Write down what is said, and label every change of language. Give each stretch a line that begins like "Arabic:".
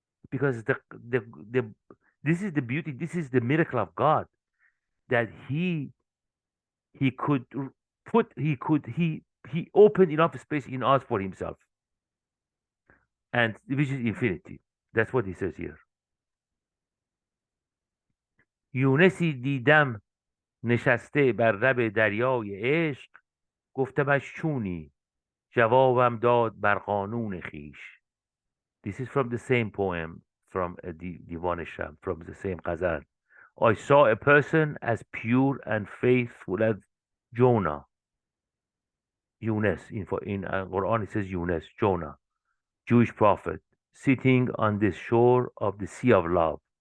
English: Because the this is the beauty. This is the miracle of God that he could put he opened enough space in us for himself, and which is infinity. That's what he says here.
Persian: یونسی دیدم نشسته بر لب دریای عشق گفتمش چونی جوابم داد بر قانون خیش.
English: This is from the same poem from Divan Shams, from the same ghazal. I saw a person as pure and faithful as Jonah. Yunus, in Quran it says Yunus, Jonah, Jewish prophet, sitting on the shore of the sea of love.